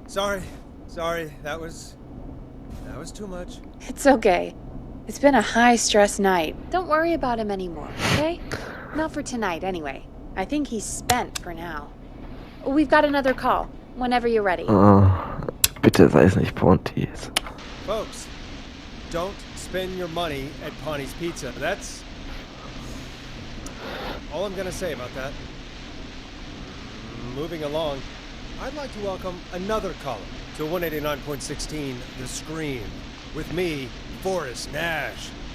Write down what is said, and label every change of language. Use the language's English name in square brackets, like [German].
[English] Sorry, that was too much. It's okay. It's been a high-stress night. Don't worry about him anymore, okay? Not for tonight, anyway. I think he's spent for now. We've got another call, whenever you're ready. [German] Bitte sei es nicht Ponty's. [English] Folks, don't spend your money at Ponty's Pizza. That's all I'm gonna say about that. Moving along, I'd like to welcome another caller to 189.16, The Scream, with me, Forrest Nash.